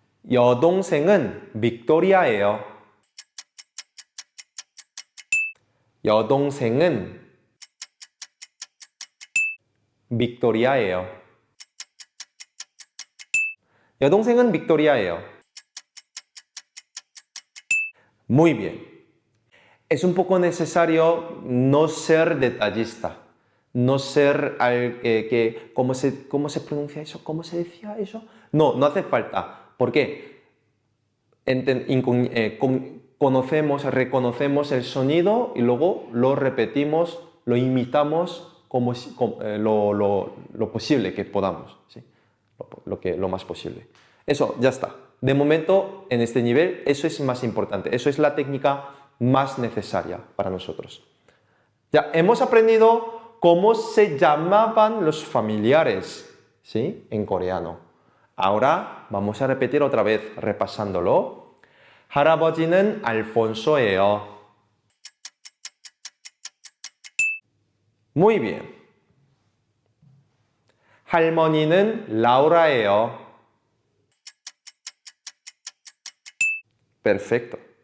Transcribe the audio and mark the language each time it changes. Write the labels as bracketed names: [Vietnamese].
[Korean] 여동생은 빅토리아예요. 여동생은 빅토리아예요. 여동생은 빅토리아예요. [Spanish] Muy bien. Es un poco necesario no ser detallista. No ser ¿cómo se pronuncia eso? ¿Cómo se decía eso? No, no hace falta. ¿Por qué? Reconocemos el sonido y luego lo repetimos, lo imitamos lo posible que podamos, ¿sí? Lo más posible. Eso, ya está. De momento, en este nivel, eso es más importante. Eso es la técnica más necesaria para nosotros. Ya hemos aprendido cómo se llamaban los familiares, ¿sí? En coreano. Ahora vamos a repetir otra vez, repasándolo. [Korean] 할아버지는 알폰소예요. [Spanish] Muy bien. [Korean] 할머니는 라우라예요. [Spanish] Perfecto.